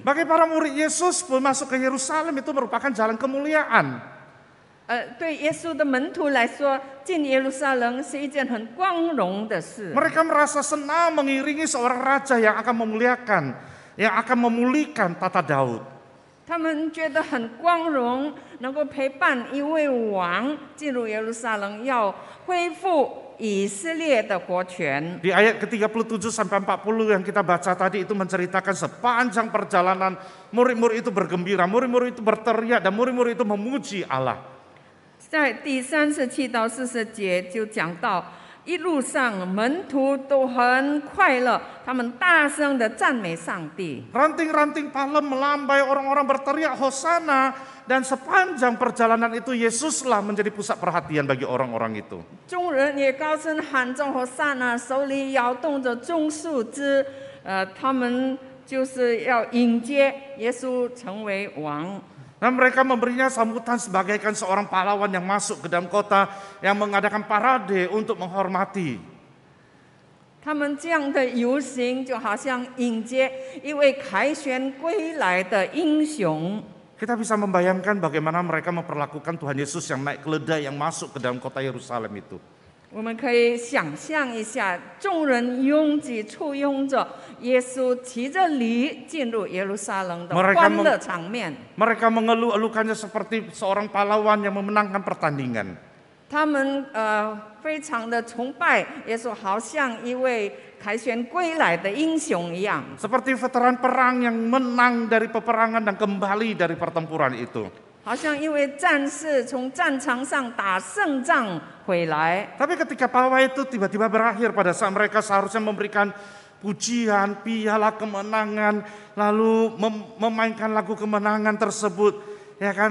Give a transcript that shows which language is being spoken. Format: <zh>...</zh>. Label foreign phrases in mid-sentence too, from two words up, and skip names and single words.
<id>Bagi para murid Yesus pun masuk ke Yerusalem itu merupakan jalan kemuliaan.</id> <zh>对耶稣的门徒来说，进耶路撒冷是一件很光荣的事。</zh> <id>Mereka merasa senang mengiringi seorang raja yang akan memuliakan, yang akan memulihkan tata Daud.</id> <zh>他们觉得很光荣，能够陪伴一位王进入耶路撒冷，要恢复以色列的国权。</zh> <id>Di ayat ke-37 sampai 40 yang kita baca tadi itu menceritakan sepanjang perjalanan murid-murid itu bergembira, murid-murid itu berteriak dan murid-murid itu memuji Allah.</id> <zh>在第37到40节就讲到，一路上门徒都很快乐，他们大声的赞美上帝。</zh> <id>Ranting-ranting palem melambai, orang-orang berteriak Hosana, dan sepanjang perjalanan itu Yesuslah menjadi pusat perhatian bagi orang-orang itu.</id> <zh>众人也高声喊着和散那，手里摇动着棕树枝，他们就是要迎接耶稣成为王。</zh> <id>Dan mereka memberinya sambutan sebagaikan seorang pahlawan yang masuk ke dalam kota yang mengadakan parade untuk menghormati.</id> <zh>他们这样的游行，就好像迎接一位凯旋归来的英雄。</zh> <id>Kita bisa membayangkan bagaimana mereka memperlakukan Tuhan Yesus yang naik keledai yang masuk ke dalam kota Yerusalem itu.</id> <zh>我们可以想象一下，众人拥挤簇拥着耶稣骑着驴进入耶路撒冷的欢乐场面。</zh> <id>Mereka mengeluh-elukannya seperti seorang pahlawan yang memenangkan pertandingan.</id> <zh>他们非常的崇拜耶稣，好像一位凯旋归来的英雄一样。</zh> <id>Seperti veteran perang yang menang dari peperangan dan kembali dari pertempuran itu.</id> <zh>好像一位战士从战场上打胜仗回来。</zh> <id>Tapi ketika pawai itu tiba-tiba berakhir pada saat mereka seharusnya memberikan pujian, piala kemenangan, lalu memainkan lagu kemenangan tersebut, ya kan?</id>